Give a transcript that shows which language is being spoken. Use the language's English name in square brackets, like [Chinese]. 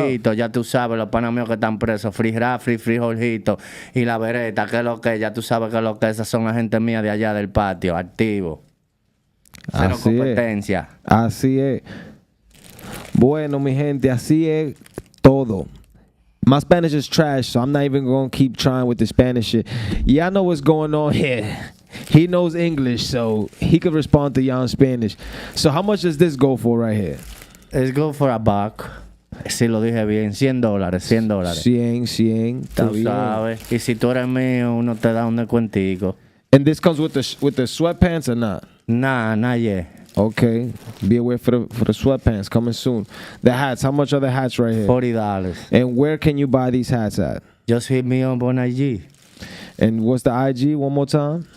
[Spanish] Jorgito, ya tú sabes, los panas míos que están presos, Free Rap, Free Jorgito, y la Beretta, que es lo que, ya tú sabes que es lo que, esas son la gente mía de allá del patio, activo. Cero Así es. competencia. Así es. Bueno, mi gente, así es todo. [English] My Spanish is trash, so I'm not even going to keep trying with the Spanish shit. Yeah, I know what's going on here. He knows English, so he could respond to y'all in Spanish. So how much does this go for right here? Let's go for a buck. [Spanish] Si lo dije bien, [English] $100, $100. [Spanish] 100, está Tú bien. sabes. Y si tú eres mío, uno te da un descuentico. [English] And this comes with the sweatpants or not? Nah, yeah. Okay. Be aware for the sweatpants coming soon. The hats, how much are the hats right here? $40. And where can you buy these hats at? Just hit me up on IG. And what's the IG one more time?